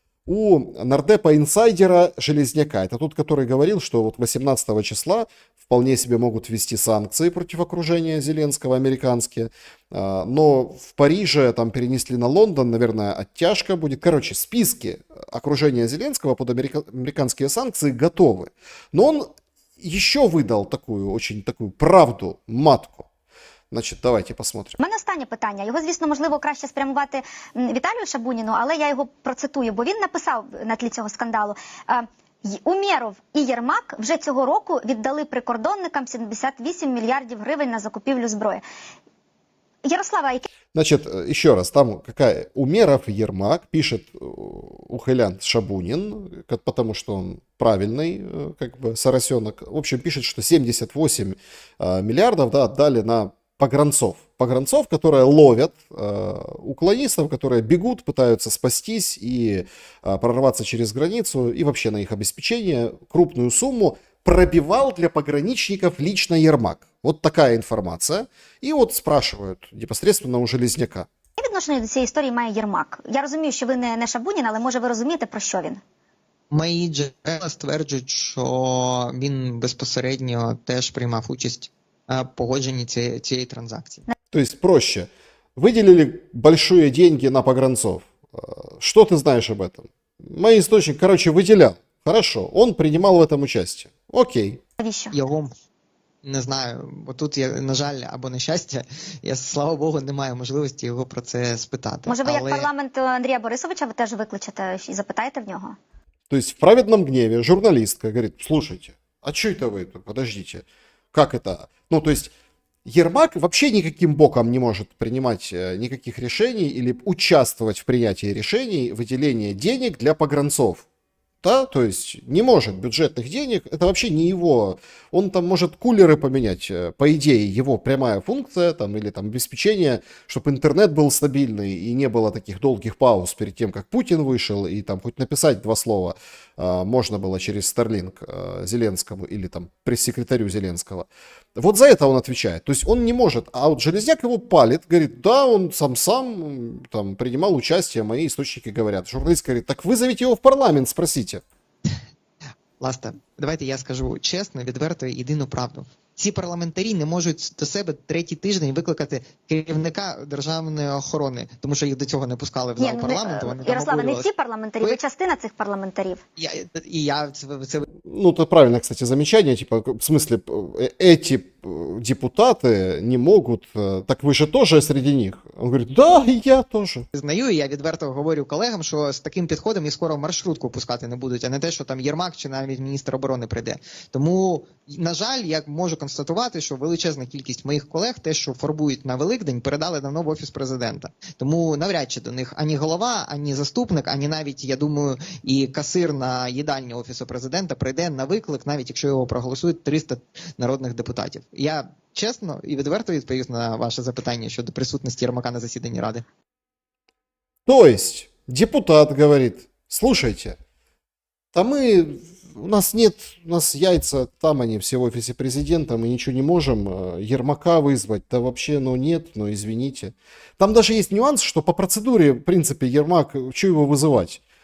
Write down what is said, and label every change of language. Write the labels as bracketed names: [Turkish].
[Russian] У нардепа-инсайдера Железняка, это тот, который говорил, что вот 18 числа вполне себе могут ввести санкции против окружения Зеленского, американские, но в Париже там перенесли на Лондон, наверное, оттяжка будет. Короче, списки окружения Зеленского под американские санкции готовы. Но он еще выдал такую правду матку. Значить, давайте посмотрим. [Ukrainian] У мене останнє питання. Його, звісно, можливо, краще спрямувати Віталію Шабуніну, але я його процитую, бо він написав на тлі цього скандалу. Умєров і Єрмак вже цього року віддали прикордонникам 78 мільярдів гривень на закупівлю зброї. Ярослава, який... [Russian] Значит, еще раз, там Умеров и Ермак, пишет ухилянт Шабунин, потому что он правильный, соросенок. В общем, пишет, что 78 миллиардов отдали на погранцов. Погранцов, которые ловят уклонистов, которые бегут, пытаются спастись и прорваться через границу, и вообще на их обеспечение крупную сумму пробивал для пограничников лично Ермак. Вот такая информация. И вот спрашивают непосредственно у Железняка. [Ukrainian] Яке відношення до цієї історії має Єрмак? Я розумію, що ви не Шабунін, але може ви розумієте, про що він? Мої джерела стверджують, що він безпосередньо теж приймав участь в погодженні цієї транзакції. [Russian] То есть проще. Выделили большие деньги на погранцов. Что ты знаешь об этом? Мой источник, короче, выделял. Хорошо, он принимал в этом участие. Окей. [Ukrainian] Навіщо? Його не знаю, бо тут я, на жаль, або на щастя, я, слава Богу, не маю можливості його про це спитати. Може, ви як Але парламент Андрія Борисовича ви теж викличете і запитаєте в нього? [Russian] То есть в праведном гневе журналистка говорит: слушайте, а что это вы? Подождите, как это? Ну, то есть Ермак вообще никаким боком не может принимать никаких решений или участвовать в принятии решений выделения денег для погранцов. Да, то есть не может бюджетных денег, это вообще не его. Он там может кулеры поменять, по идее, его прямая функция, там, или там обеспечение, чтобы интернет был стабильный и не было таких долгих пауз перед тем, как Путин вышел, и там хоть написать 2 слова можно было через Starlink Зеленскому или там пресс-секретарю Зеленского. Вот за это он отвечает. То есть он не может. А вот Железняк его палит, говорит: да, он сам там принимал участие, мои источники говорят. Журналист говорит: так вызовите его в парламент, спросите. [Ukrainian] Ласта, давайте я скажу чесно, відверто, єдину правду. Ці парламентарі не можуть до себе 3-й тиждень викликати керівника державної охорони, тому що їх до цього не пускали в зал парламенту. Вони там Ярославе, не обурювалися. всі парламентарі, ви частина цих парламентарів. Це [Russian] Ну, это правильное, кстати, замечание. Типа, в смысле, эти депутаты не могут. Так вы же тоже среди них? Он говорит: да, и я тоже. [Ukrainian] знаю, і я відверто говорю колегам, що з таким підходом і скоро маршрутку пускати не будуть, а не те, що там Єрмак чи навіть міністр оборони прийде. Тому, на жаль, я можу констатувати, що величезна кількість моїх колег, те, що фарбують на Великдень, передали давно в Офіс Президента. Тому навряд чи до них ані голова, ані заступник, ані навіть, я думаю, і касир на їдальні Офісу Президента прийде на виклик, навіть якщо його проголосують 300 народних депутатів. Я чесно і відверто відповів на ваше запитання щодо присутності Єрмака на засіданні Ради. [Russian] То есть депутат говорит: слушайте, у нас яйца, там они все в Офисе Президента, мы ничего не можем, Ермака вызвать, да вообще, нет, извините. Там даже есть нюанс, что по процедуре, в принципе, Ермак, что его вызывать?